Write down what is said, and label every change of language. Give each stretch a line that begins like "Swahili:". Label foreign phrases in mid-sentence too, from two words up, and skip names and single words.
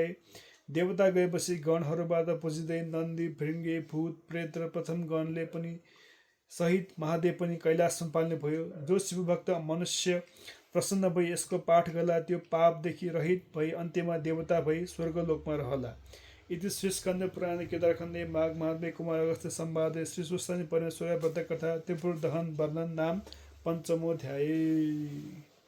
Nepali: देवता गएपछि गणहरूबाट पुजिँदै नन्दी, भृङ्गे, भूत, प्रेत र प्रथम गणले पनि सहित महादेव पनि कैलाश सम्पाल्ने भयो। जो शिवभक्त मनुष्य प्रसन्न भई यसको पाठ गर्ला त्यो पापदेखि रहित भई अन्त्यमा देवता भई स्वर्गलोकमा रहला।
Sanskrit: इति श्री स्कन्द पुराणे केदारखण्डे माघ महात्म्ये कुमार अगस्त्य संवादे श्री सुस्तानी परमेश्वर व्रत कथा त्रिपुर दहन वर्णन नाम पञ्चमोऽध्याय।